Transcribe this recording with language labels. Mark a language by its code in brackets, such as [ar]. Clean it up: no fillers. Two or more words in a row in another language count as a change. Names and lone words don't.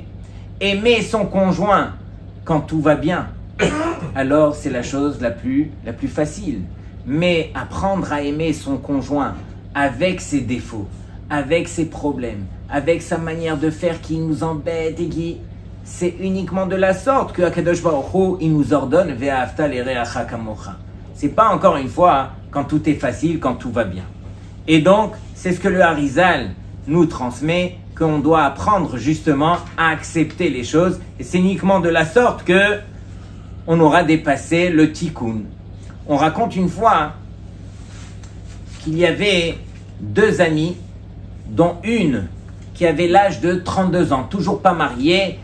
[fr] Aimer son conjoint quand tout va bien, alors c'est la chose la plus facile. mais apprendre à aimer son conjoint avec ses défauts, avec ses problèmes, avec sa manière de faire qui nous embête et qui... C'est uniquement de la sorte que [he] הקדוש ברוך הוא, [fr] il nous ordonne [he] ואהבת לרעך כמוך. [fr] C'est pas encore une fois quand tout est facile, quand tout va bien. Et donc, c'est ce que le Harizal nous transmet, qu'on doit apprendre justement à accepter les choses. Et c'est uniquement de la sorte que on aura dépassé le tikkun. On raconte une fois qu'il y avait deux amis, dont une qui avait l'âge de 32 ans, toujours pas mariée.